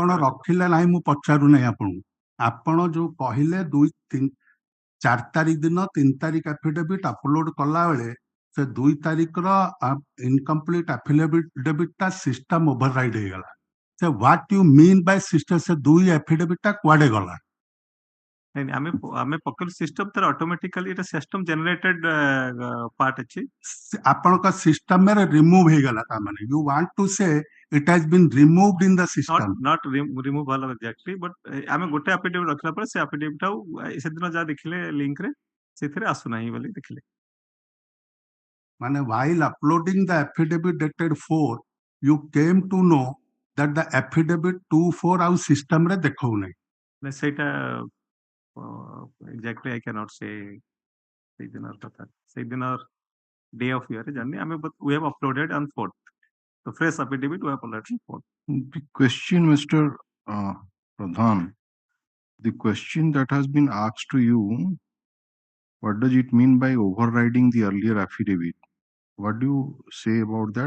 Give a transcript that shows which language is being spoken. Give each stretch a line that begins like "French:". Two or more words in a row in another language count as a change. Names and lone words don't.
Odia: ଆପଣ ରଖିଲେ ନାହିଁ ମୁଁ ପଚାରୁନାହିଁ ଆପଣଙ୍କୁ ଆପଣ ଯୋଉ କହିଲେ 4 ତାରିଖ ଦିନ 3 ତାରିଖ
English: affidavit upload
Odia: କଲା ବେଳେ ସେ 2 ତାରିଖର
English: incomplete affidavit
Odia: ଟା
English: system override
Odia: ହେଇଗଲା ସେ
English: what you mean by system
Odia: ସେ 2 ଆଫିଡେଭିଟ୍ ଟା କୁଆଡେ ଗଲା ଆମେ ପକେଇଲୁ ସିଷ୍ଟମ ତାର ଅଟୋମେଟିକାଲି ଏଟା
English: system generated part
Odia: ଅଛି ଆପଣଙ୍କ ସିଷ୍ଟମରେ ରିମୁଭ ହେଇଗଲା ତା ମାନେ
English: you want to say it has been removed in the system not removal exactly but
Odia: ଆମେ ଗୋଟେ ଆଫିଡେଭିଟ୍ ରଖିଲା ପରେ ସେ ଆଫିଡେଭିଟ୍ ଆଉ ସେଦିନ ଯାହା ଦେଖିଲେ ଲିଙ୍କ ରେ ସେଥିରେ ଆସୁନାହିଁ ବୋଲି ଦେଖିଲେ
English: ମାନେ while uploading the affidavit dated 4 you came to know that the affidavit 2/4
Odia: ଆଉ ସିଷ୍ଟମ ରେ ଦେଖଉନାହିଁ
English: ସେଇଟା exactly I cannot say
Odia: ସେଇଦିନର କଥା ସେଇଦିନର
English: day of year
Odia: ଜାଣିନି ଆମେ
English: we have uploaded on 4th the fresh affidavit we have uploaded on 4th The question, Mr. Pradhan, the question that has been asked to you, what does it mean by overriding the earlier affidavit? What do you say about that?